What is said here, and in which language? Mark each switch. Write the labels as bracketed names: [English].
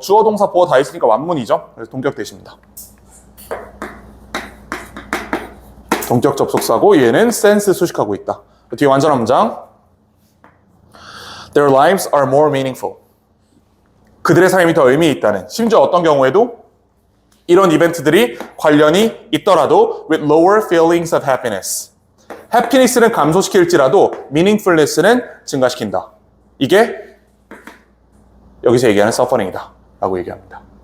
[Korean] 주어, 동사, 보어 다 있으니까 완문이죠. 그래서 동격대십니다. 동격 접속사고 얘는 sense 수식하고 있다. 뒤에 완전한 문장. [English] Their lives are more meaningful. [Korean] 그들의 삶이 더 의미 있다는. 심지어 어떤 경우에도 이런 이벤트들이 관련이 있더라도 [English] with lower feelings of happiness. [Korean] 해피니스는 감소시킬지라도 meaningfulness는 증가시킨다. 이게 여기서 얘기하는 suffering이다 라고 얘기합니다.